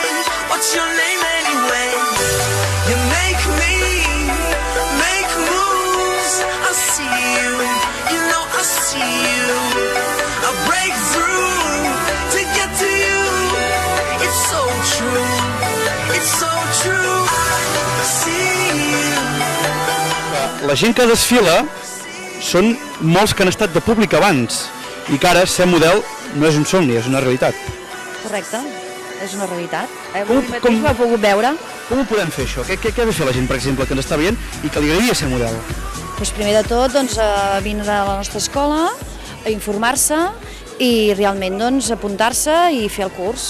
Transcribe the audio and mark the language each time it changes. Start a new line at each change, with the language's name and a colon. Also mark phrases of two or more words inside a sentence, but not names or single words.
English: What's your name anyway? You make me make moves. I see you, you know I see you. I break through to get to you. It's so true, it's so true. I see you.
Catalan: La gent que desfila són molts que han estat de públic abans i que ara ser model no és un somni, és una realitat. Correcte, és una realitat. Avui mateix ho he pogut veure. Com ho podem fer, això? Què ha de fer la gent, per exemple, que ens està veient i que li agradaria ser model? Doncs primer de tot, vindre a la nostra escola, a informar-se i realment apuntar-se i fer el curs.